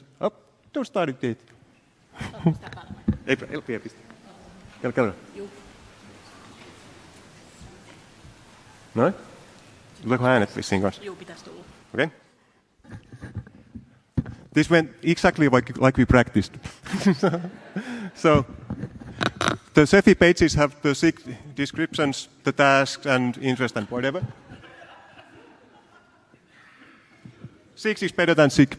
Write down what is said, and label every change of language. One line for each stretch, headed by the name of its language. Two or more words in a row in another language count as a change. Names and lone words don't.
English: Oh, don't start it yet.
Finnish: Ei pistä. Käydä. Noin. Tuleeko äänet vissiin kanssa? Joo, pitäisi tulla.
English: Okay. This went exactly like we practiced. So the SEFI pages have the SIG descriptions, the tasks and interest and whatever. 6 is better than SIG.